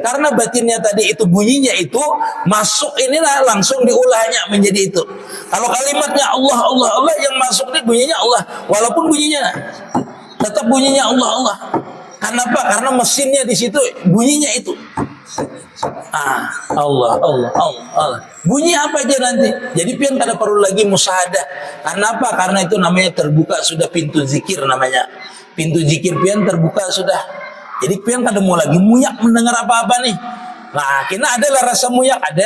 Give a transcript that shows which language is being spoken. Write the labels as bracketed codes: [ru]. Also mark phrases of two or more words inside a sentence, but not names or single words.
[bjn] Karena batinnya tadi itu bunyinya itu masuk inilah langsung diulahnya menjadi itu. [id] Kalau kalimatnya Allah Allah Allah yang masuk ini bunyinya Allah, walaupun bunyinya tetap bunyinya Allah Allah. Kenapa? Karena mesinnya di situ bunyinya itu. Allah Allah Allah Allah. Bunyi apa aja nanti. [bjn] Jadi pian kada perlu lagi musyahadah. [id] Kenapa? [bjn] Karena itu namanya terbuka sudah pintu zikir namanya. Pintu zikir pian terbuka sudah. Jadi pian kada mau lagi muyak mendengar apa-apa nih. Nah, kena adalah rasa muyak ada.